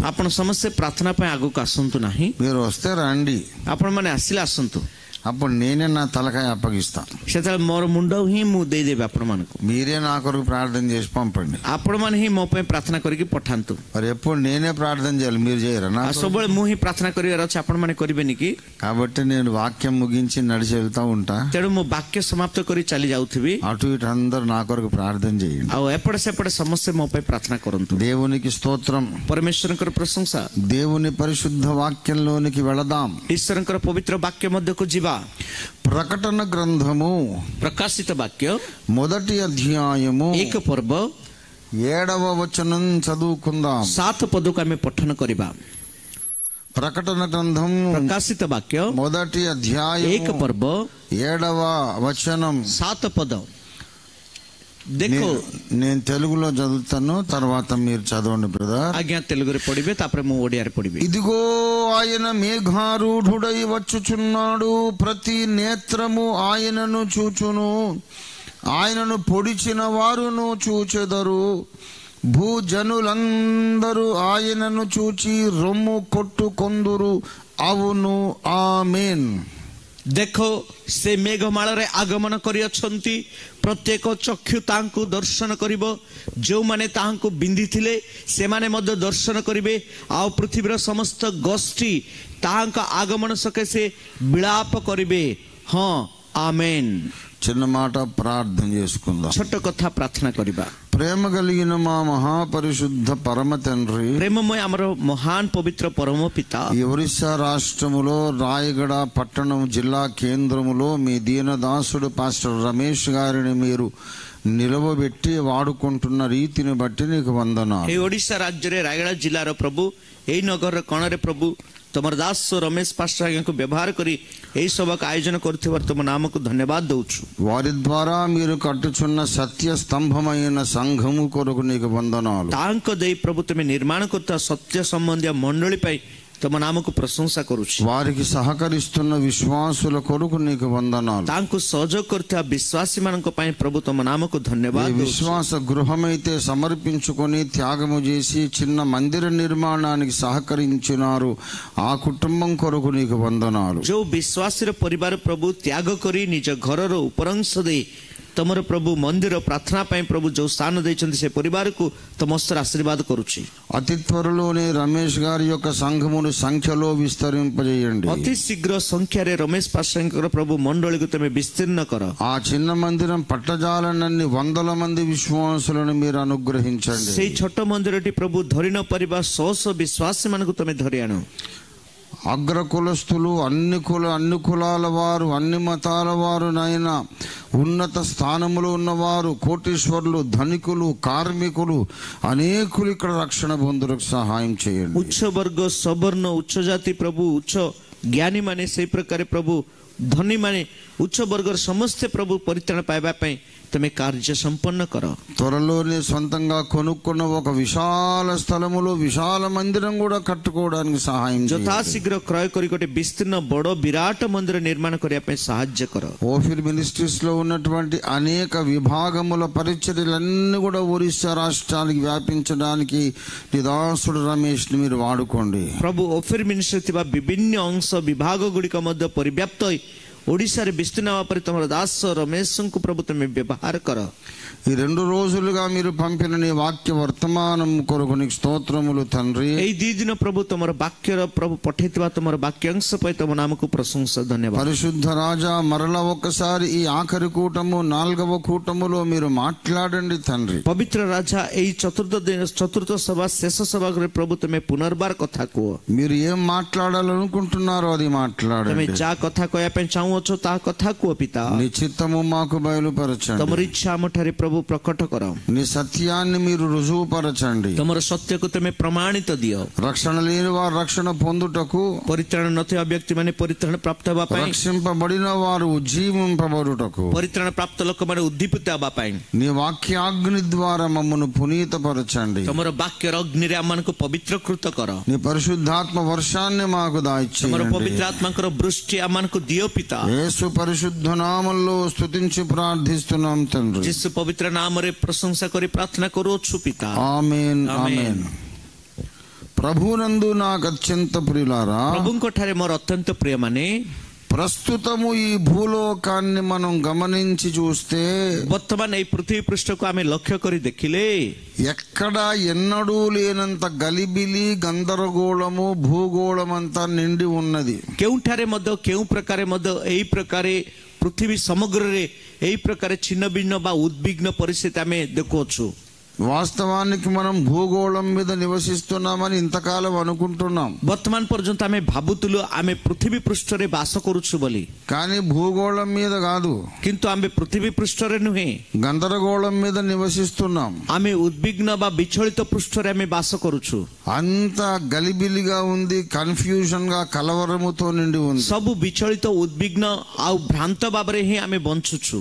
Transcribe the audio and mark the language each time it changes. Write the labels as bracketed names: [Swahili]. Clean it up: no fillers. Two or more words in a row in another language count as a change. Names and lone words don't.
[Odia] ଆପଣ ସମସ୍ତେ ପ୍ରାର୍ଥନା ପାଇଁ ଆଗକୁ ଆସନ୍ତୁ ନାହିଁ। [Telugu] మీరు వస్తే రండి, [Odia] ଆପଣମାନେ ଆସିଲେ ଆସନ୍ତୁ, [Telugu] అప్పుడు నేనే నా తలకాయ అప్పగిస్తా। [Odia] ସେତେବେଳେ ମୋର ମୁଣ୍ଡ ହିଁ ମୁଁ ଦେଇଦେବି ଆପଣମାନଙ୍କୁ। [Telugu] మీరే నా కొరకు ప్రార్థన చేసి పంపండి। [Odia] ଆପଣମାନେ ହିଁ ମୋ ପାଇଁ ପ୍ରାର୍ଥନା କରିକି ପଠାନ୍ତୁ। [Telugu] మరి ఎప్పుడు నేనే ప్రార్థన చేయాలి, మీరు చేయరా? నా [Odia] ସବୁବେଳେ ମୁଁ ହିଁ ପ୍ରାର୍ଥନା କରିବାର ଅଛି, ଆପଣମାନେ କରିବେନି କି? [Telugu] కాబట్టి నేను వాక్యం ముగించి నడిచి వెళ్తా ఉంటా। [Odia] ତେଣୁ ମୁଁ ବାକ୍ୟ ସମାପ୍ତ କରି ଚାଲି ଯାଉଥିବି, [Telugu] అటు ఇటు అందరు నా కొరకు ప్రార్థన చేయండి। [Odia] ଆଉ ଏପଟେ ସେପଟେ ସମସ୍ତେ ମୋ ପାଇଁ ପ୍ରାର୍ଥନା କରନ୍ତୁ। [Telugu] దేవునికి స్తోత్రం। [Odia] ପରମେଶ୍ୱରଙ୍କର ପ୍ରଶଂସା। [Telugu] దేవుని పరిశుద్ధ వాక్యంలోనికి వెళదాం। [Odia] ଈଶ୍ୱରଙ୍କର ପବିତ୍ର ବାକ୍ୟ ମଧ୍ୟକୁ ଯିବା। [Telugu] ప్రకటన గ్రంథము [Odia] ପ୍ରକାଶିତ ବାକ୍ୟ [Telugu] 1వ అధ్యాయము [Odia] 1 ପର୍ବ [Telugu] 7వ వచనం చదువుకుందాం। [Odia] 7 ପଦକୁ ଆମେ ପଠନ କରିବା। [Telugu] ప్రకటన గ్రంథం [Odia] ପ୍ରକାଶିତ ବାକ୍ୟ [Telugu] 1వ అధ్యాయం [Odia] 1 ପର୍ବ [Telugu] 7వ వచనం। [Odia] 7 ପଦ। ଦେଖ, [Telugu] నేను తెలుగులో చదువుతాను, తర్వాత మీరు చదవండి బ్రదర్। [Odia] ଆଜ୍ଞା ତେଲୁଗୁରେ ପଢିବେ, ତାପରେ ମୁଁ ଓଡ଼ିଆରେ ପଢିବି। [Telugu] ఇదిగో ఆయన మేఘారూఢుడై వచ్చుచున్నాడు, ప్రతి నేత్రము ఆయనను చూచును, ఆయనను పొడిచిన వారును చూచెదరు, భూజనులందరూ ఆయనను చూచి రొమ్ము కొట్టుకొందురు, అవును ఆమేన్। [Odia] ଦେଖ, ସେ ମେଘମାଳରେ ଆଗମନ କରିଅଛନ୍ତି, ପ୍ରତ୍ୟେକ ଚକ୍ଷୁ ତାଙ୍କୁ ଦର୍ଶନ କରିବ, ଯେଉଁମାନେ ତାହାଙ୍କୁ ବିନ୍ଧିଥିଲେ ସେମାନେ ମଧ୍ୟ ଦର୍ଶନ କରିବେ, ଆଉ ପୃଥିବୀର ସମସ୍ତ ଗୋଷ୍ଠୀ ତାହାଙ୍କ ଆଗମନ ସକାଶେ ବିଳାପ କରିବେ। ହଁ, [Telugu] ఆమేన్। చిన్న మాట ప్రార్థన చేసుకుందాం। [Odia] ଛୋଟ କଥା ପ୍ରାର୍ଥନା କରିବା। [Telugu] ప్రేమ కలిగిన మా మహాపరిశుద్ధ పరమ తండ్రి, [Odia] ప్రేమమయ ଆମର ମହାନ ପବିତ୍ର ପରମ ପିତା, [Telugu] ఈ ఒరిస్సా రాష్ట్రములో రాయగడ పట్టణం జిల్లా కేంద్రములో మీ దీనదాసుడు పాస్టర్ రమేష్ గారిని మీరు నిలవబెట్టి వాడుకుంటున్న రీతిని బట్టి నీకు వందనాలు. [Odia] ଏ ଓଡ଼ିଶା ରାଜ୍ୟରେ ରାୟଗଡ଼ା ଜିଲ୍ଲାର ପ୍ରଭୁ ଏଇ ନଗରର କଣରେ ପ୍ରଭୁ ତମର ଦାସ ରମେଶ ପାଷ୍ଟର ଆଜ୍ଞାଙ୍କୁ ବ୍ୟବହାର କରି ଏହି ସଭାକୁ ଆୟୋଜନ କରୁଥିବାର ତମ ନାମକୁ ଧନ୍ୟବାଦ ଦଉଛୁ. [Telugu] వారి ద్వారా మీరు కట్టుచున్న సత్య స్తంభమైన సంఘము కొరకు నీకు వందనాలు. [Odia] ତାଙ୍କ ଦେଇ ପ୍ରଭୁ ତୁମେ ନିର୍ମାଣ କରୁଥିବା ସତ୍ୟ ସମ୍ବନ୍ଧୀୟ ମଣ୍ଡଳୀ ପାଇଁ ତମ ନାମକୁ ପ୍ରଶଂସା କରୁଛି. [Telugu] వారికి సహకరిస్తున్న విశ్వాసుల కొరకు నీకు వందనాలు. [Odia] ତାଙ୍କୁ ସହଯୋଗ କରୁଥିବା ବିଶ୍ୱାସୀ ମାନଙ୍କ ପାଇଁ ପ୍ରଭୁ ତମ ନାମକୁ ଧନ୍ୟବାଦ [Telugu] ఏ [Odia] ଦଉଛୁ. [Telugu] విశ్వాస గృహమైతే సమర్పించుకొని త్యాగము చేసి చిన్న మందిర నిర్మాణానికి సహకరించినారు ఆ కుటుంబం కొరకు నీకు వందనాలు. [Odia] ଯୋଉ ବିଶ୍ୱାସୀର ପରିବାର ପ୍ରଭୁ ତ୍ୟାଗ କରି ନିଜ ଘରର ଉପରଂଶ ଦେଇ ତମର ପ୍ରଭୁ ମନ୍ଦିର ପ୍ରାର୍ଥନା ପାଇଁ ପ୍ରଭୁ ଯୋଉ ସ୍ଥାନ ଦେଇଛନ୍ତି ସେ ପରିବାରକୁ ତମ ହସ୍ତରେ ଆଶୀର୍ବାଦ କରୁଛି. [Telugu] అతి త్వరలోనే రమేష్ గారి యొక్క సంఘమును సంఖ్యలో విస్తరింపజేయండి. [Odia] ଅତି ଶୀଘ୍ର ସଂଖ୍ୟାରେ ରମେଶ ପାଷ୍ଟରଙ୍କର ପ୍ରଭୁ ମଣ୍ଡଳୀକୁ ତମେ ବିସ୍ତୀର୍ଣ୍ଣ କର. [Telugu] ఆ చిన్న మందిరం పట్టజాలనన్ని వందల మంది విశ్వాసులను మీరు అనుగ్రహించండి. [Odia] ସେଇ ଛୋଟ ମନ୍ଦିରଟି ପ୍ରଭୁ ଧରି ନ ପାରିବା ଶହ ଶହ ବିଶ୍ୱାସୀ ମାନଙ୍କୁ ତମେ ଧରି ଆଣ. [Telugu] అగ్ర కులస్తులు అన్ని కులాల వారు అన్ని మతాల వారు నాయన ఉన్నత స్థానములో ఉన్నవారు కోటీశ్వరులు ధనికులు కార్మికులు అనేకులు ఇక్కడ రక్షణ పొందుటకు సహాయం చేయండి. [Odia] ଉଚ୍ଚ ବର୍ଗ ସବର୍ଣ୍ଣ ଉଚ୍ଚ ଜାତି ପ୍ରଭୁ ଉଚ୍ଚ ଜ୍ଞାନୀ ମାନେ ସେଇ ପ୍ରକାର ପ୍ରଭୁ ଧନୀ ମାନେ ଉଚ୍ଚ ବର୍ଗର ସମସ୍ତେ ପ୍ରଭୁ ପରିତ୍ରାଣ ପାଇବା ପାଇଁ ତମେ କାର୍ଯ୍ୟ ସମ୍ପନ୍ନ କର. [Telugu] త్వరలోనే సొంతంగా కొనుక్కున్న ఒక విశాల స్థలములో విశాల మందిరం కూడా కట్టుకోవడానికి సహాయం చేయండి. [Odia] ଯଥାଶୀଘ୍ର କ୍ରୟ କରି ଗୋଟେ ବିସ୍ତୀର୍ଣ୍ଣ ବଡ ବିରାଟ ମନ୍ଦିର ନିର୍ମାଣ କରିବା ପାଇଁ ସାହାଯ୍ୟ କର. [Telugu] ఓఫిర్ మినిస్ట్రీస్ లో ఉన్నటువంటి అనేక విభాగముల పరిచర్యలన్నీ కూడా ఒరిస్సా రాష్ట్రానికి వ్యాపించడానికి నిదాసుడు రమేష్ ని మీరు వాడుకోండి. [Odia] ପ୍ରଭୁ ଓଫିର ମିନିଷ୍ଟ୍ରି ଥିବା ବିଭିନ୍ନ ଅଂଶ ବିଭାଗ ଗୁଡ଼ିକ ମଧ୍ୟ ପରିବ୍ୟାପ୍ତ ହୋଇ ଓଡ଼ିଶାରେ ବିସ୍ତୀର୍ଣ୍ଣ ହେବା ପରେ ତମର ଦାସ ରମେଶଙ୍କୁ ପ୍ରଭୁ ତମେ ବ୍ୟବହାର କର. [Telugu] ఈ 2 రోజులుగా మీరు పంపిన నీ వాక్య వర్తమానం కొరకు నీకు స్తోత్రములు తండ్రి. [Odia] ଏଇ 2 ଦିନ ପ୍ରଭୁ ତମର ବାକ୍ୟର ପ୍ରଭୁ ପଠେଇଥିବା ତମର ବାକ୍ୟାଂଶ ପାଇଁ ତମ ନାମକୁ ପ୍ରଶଂସା ଧନ୍ୟବାଦ. [Telugu] పరిశుద్ధ రాజా మరలా ఒక్కసారి ఈ ఆఖరి కూటము 4వ కూటములో మీరు మాట్లాడండి తండ్రి. [Odia] ପବିତ୍ର ରାଜା ଏଇ ଚତୁର୍ଥ ସଭା ଶେଷ ସଭାରେ ପ୍ରଭୁ ତମେ ପୁନର୍ବାର କଥା କୁହ. [Telugu] మీరు ఏం మాట్లాడాలనుకుంటున్నారో అది [Odia] ତମେ [Telugu] మాట్లాడండి. [Odia] ଯାହା କଥା କହିବା ପାଇଁ ଚାହୁଁଅଛ ତାହା କଥା କୁହ ପିତା. [Telugu] నీ చిత్తము మాకు బయలుపరచండి. [Odia] ତମର ଇଚ୍ଛା ଆମଠାରେ ପ୍ରଭୁ ପ୍ରକଟ କର. [Telugu] నీ సత్యాన్ని మీరు రుజువుపరచండి. [Odia] ତମର ସତ୍ୟକୁ ତମେ ପ୍ରମାଣିତ ଦିଅ. [Telugu] రక్షణ లేని వారు రక్షణ పొందుటకు, [Odia] ପରିତ୍ରାଣ ନଥିବା ବ୍ୟକ୍ତିମାନେ ପରିତ୍ରାଣ ପ୍ରାପ୍ତ ହେବା ପାଇଁ, [Telugu] రక్షింపబడిన వారు ఉజ్జీవింపబడుటకు, [Odia] ପରିତ୍ରାଣ ପ୍ରାପ୍ତ ଲୋକମାନେ ଉଦ୍ଦୀପିତ ହେବା ପାଇଁ [Telugu] నీ వాక్యాగ్ని ద్వారా మమ్మను పునీతపరచండి. [Odia] ତମର ବାକ୍ୟର ଅଗ୍ନିରେ ଆମମାନଙ୍କୁ ପବିତ୍ରକୃତ କର. [Telugu] నీ పరిశుద్ధాత్మ వర్షాన్ని మాకు [Odia] ତମର [Telugu] దాయిచేయండి. [Odia] ପବିତ୍ର ଆତ୍ମାଙ୍କର ବୃଷ୍ଟି ଆମମାନଙ୍କୁ ଦିଅ ପିତା. [Telugu] యేసు పరిశుద్ధ నామములో స్తుతించి ప్రార్థిస్తున్నాం తండ్రి. [Odia] ଯୀଶୁ ପବିତ୍ର ନାମରେ ପ୍ରଶଂସା କରି ପ୍ରାର୍ଥନା କରୁଅଛୁ ପିତା. [Telugu] ఆమేన్ ఆమేన్. ఆమేన్. ప్రభునందు నాకు అత్యంత ప్రియులారా, [Odia] ପ୍ରଭୁଙ୍କ ଠାରେ ମୋର ଅତ୍ୟନ୍ତ ପ୍ରିୟମାନେ, [Telugu] ప్రస్తుతము ఈ భూలోకాన్ని మనం గమనించి చూస్తే [Odia] ବର୍ତ୍ତମାନ ଏଇ ପୃଥିବୀ ପୃଷ୍ଠକୁ ଆମେ ଲକ୍ଷ୍ୟ କରି ଦେଖିଲେ [Telugu] ఎక్కడ ఎన్నడూ లేనంత గలిబిలి గందరగోళము భూగోళమంతా నిండి ఉన్నది. [Odia] କେଉଁଠାରେ ମଧ୍ୟ କେଉଁ ପ୍ରକାରେ ମଧ୍ୟ ଏଇ ପ୍ରକାରେ ପୃଥିବୀ ସମଗ୍ରରେ ଏଇ ପ୍ରକାରେ ଛିନ୍ନ ଭିନ୍ନ ବା ଉଦ୍ବିଗ୍ନ ପରିସ୍ଥିତି ଆମେ ଦେଖୁଅଛୁ. [Telugu] వాస్తవానికి మనం భూగోళం మీద నివసిస్తున్నామని ఇంతకాలం అనుకుంటున్నాం. [Odia] ବର୍ତ୍ତମାନ ପର୍ଯ୍ୟନ୍ତ ଆମେ ଭାବୁଥିଲୁ ଆମେ ପୃଥିବୀ ପୃଷ୍ଠରେ ବାସ କରୁଛୁ ବୋଲି, [Telugu] కానీ భూగోళం మీద కాదు, [Odia] କିନ୍ତୁ ଆମେ ପୃଥିବୀ ପୃଷ୍ଠରେ ନୁହେଁ, [Telugu] గందరగోళం మీద నివసిస్తున్నాం. [Odia] ଆମେ ଉଦ୍ବିଗ୍ନ ବା ବିଚଳିତ ପୃଷ୍ଠରେ ଆମେ ବାସ କରୁଛୁ. [Telugu] అంత గలిబిలిగా ఉంది, కన్ఫ్యూజన్ గా కలవరముతో నిండి ఉంది. [Odia] ସବୁ ବିଚଳିତ ଉଦ୍ବିଗ୍ନ ଆଉ ଭ୍ରାନ୍ତ ଭାବରେ ହିଁ ଆମେ ବଞ୍ଚୁଛୁ.